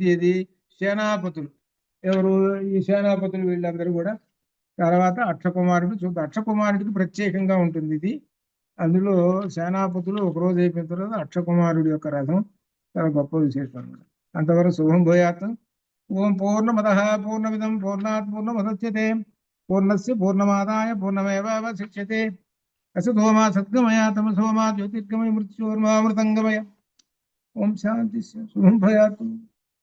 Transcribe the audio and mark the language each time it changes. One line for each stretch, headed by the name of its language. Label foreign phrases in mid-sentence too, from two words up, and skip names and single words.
Telugu: ఇది సేనాపతులు ఎవరు, ఈ సేనాపతులు వీళ్ళందరూ కూడా. తర్వాత అక్షకుమారుడు చూద్దాం. అక్షకుమారుడికి ప్రత్యేకంగా ఉంటుంది ఇది. అందులో సేనాపతులు ఒక రోజు అయిపోయిన తర్వాత అక్షకుమారుడి యొక్క రథం చాలా గొప్ప విశేషం అన్నమాట.
Sanskrit: అంతవరకు శుభం భూయాత్. ఓం పూర్ణమదః పూర్ణమిదం పూర్ణాత్ పూర్ణముదచ్యతే పూర్ణస్య పూర్ణమాదాయ పూర్ణమేవావశిష్యతే. असतो मा सद्गमय तमसो मा ज्योतिर्गमय मृत्योर्मा मृतंगमय. ओम शांति। शुभं भयातु।